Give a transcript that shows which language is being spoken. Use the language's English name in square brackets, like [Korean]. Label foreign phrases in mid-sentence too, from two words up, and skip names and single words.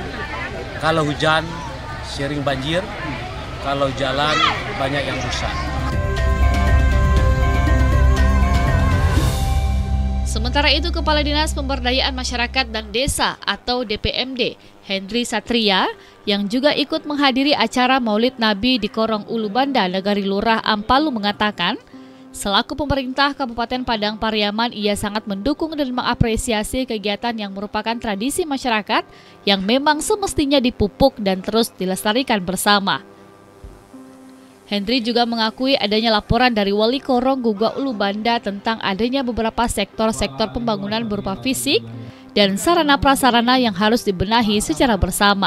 [Indonesian] Kalau hujan sering banjir, kalau jalan banyak yang rusak. Sementara itu, Kepala Dinas Pemberdayaan Masyarakat dan Desa atau DPMD, Hendri Satria, yang juga ikut menghadiri acara Maulid Nabi di Korong Ulu Banda, Nagari Lurah Ampalu mengatakan, selaku pemerintah Kabupaten Padang Pariaman, ia sangat mendukung dan mengapresiasi kegiatan yang merupakan tradisi masyarakat yang memang semestinya dipupuk dan terus dilestarikan bersama. Hendri juga mengakui adanya laporan dari Wali Korong Gugak Ulu Banda tentang adanya beberapa sektor-sektor pembangunan berupa fisik dan sarana-prasarana yang harus dibenahi secara bersama.